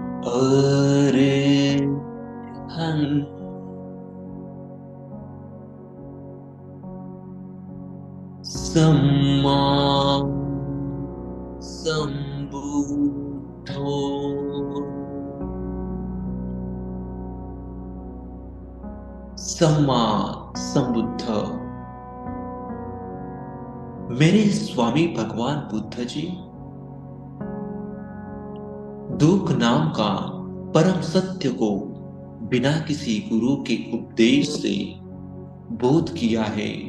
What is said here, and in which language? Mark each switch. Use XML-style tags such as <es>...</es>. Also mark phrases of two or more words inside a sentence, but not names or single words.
<pi>अरे हम सम्मा संबुद्धो सम्मा संबुद्ध।</pi> <hi>मेरे स्वामी भगवान बुद्ध जी, दुख नाम का परम सत्य को बिना किसी गुरु के उपदेश से बोध किया है।</hi>